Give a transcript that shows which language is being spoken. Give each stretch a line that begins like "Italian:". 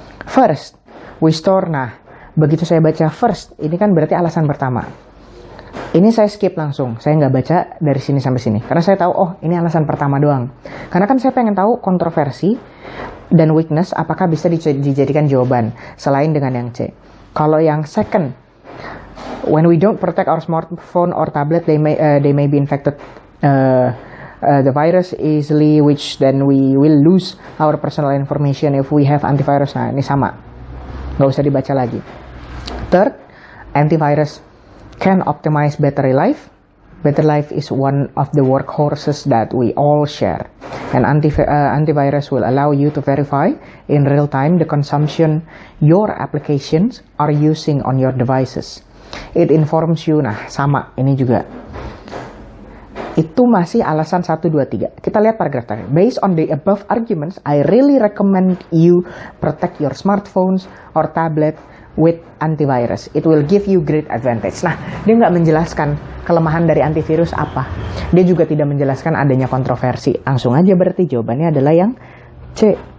English: First, we store.
Indonesian: Nah, begitu saya baca first, ini kan berarti alasan pertama. Ini saya skip langsung, saya nggak baca dari sini sampai sini. Karena saya tahu, oh ini alasan pertama doang. Karena kan saya pengen tahu kontroversi dan weakness apakah bisa dijadikan jawaban selain dengan yang C. Kalau yang
English: second, when we don't protect our smartphone or tablet, they may be infected the virus easily, which then we will lose our personal information if we have antivirus.
Indonesian: Nah ini sama, nggak usah dibaca lagi.
English: Third, antivirus can optimize battery life. Battery life is one of the workhorses that we all share. And antivirus will allow you to verify in real time the consumption your applications are using on your devices. It informs you.
Indonesian: Nah, sama ini juga. Itu masih alasan 1, 2, 3. Kita lihat paragraf terakhir.
English: Based on the above arguments, I really recommend you protect your smartphones or tablet with antivirus. It will give you great advantage.
Indonesian: Nah, dia nggak menjelaskan kelemahan dari antivirus apa. Dia juga tidak menjelaskan adanya kontroversi. Langsung aja berarti jawabannya adalah yang C.